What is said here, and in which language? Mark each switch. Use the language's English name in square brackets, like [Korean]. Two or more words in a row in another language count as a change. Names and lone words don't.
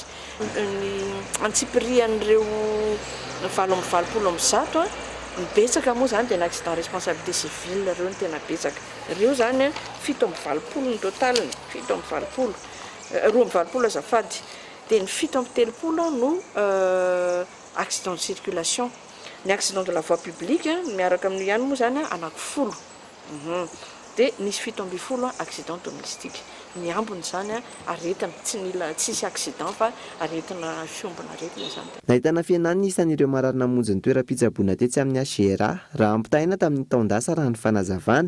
[Malagasy] Ny antsipirian'ireo 720 betsaka moa zany dia ny [French] accident responsabilité civile [Malagasy] ireo ny tena betsaka. Ireo zany 720 ny totaliny, 720, 220 azafady. Dia ny 730 no [French] accident de circulation. [Malagasy] Ny [French] accident de la voie publique [Malagasy] miaraka amin'ny ihany moa zany anankifolo. Dia nisy 720 [French] accident domestique. [Malagasy] Ny ambony zany aretina tsy mila tsisy accident fa aretina fiombona aretina zany. Nahitana fienany isan'ireo marary namonjy ny toeram-pitsaboana tetsy amin'ny HGRA raha ampitaina tamin'ny taon-dasa raha ny fanazavana.